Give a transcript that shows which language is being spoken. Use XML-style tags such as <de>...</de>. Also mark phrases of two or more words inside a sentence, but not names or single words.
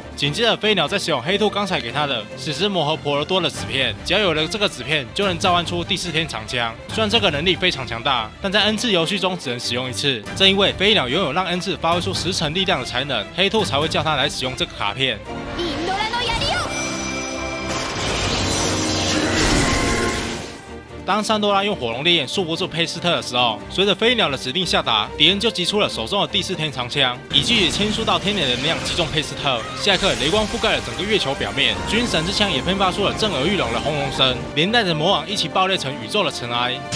<zh>紧接着，飞鸟在使用黑兔刚才给他的史诗魔盒婆罗多的纸片，只要有了这个纸片，就能召唤出第4天长枪。虽然这个能力非常强大，但在恩赐游戏中只能使用1次。正因为飞鸟拥有让恩赐发挥出10成力量的才能，黑兔才会叫他来使用这个卡片。</zh> <ja>インドラの槍よ。</ja> <zh>当山多拉用火龙烈焰束缚住佩斯特的时候，随着飞鸟的指令下达，敌人就击出了手中的第4天长枪，以具有千数道天点的能量击中佩斯特。下一刻，雷光覆盖了整个月球表面，军神之枪也喷发出了震耳欲聋的轰隆声，连带着魔王一起爆裂成宇宙的尘埃。</zh>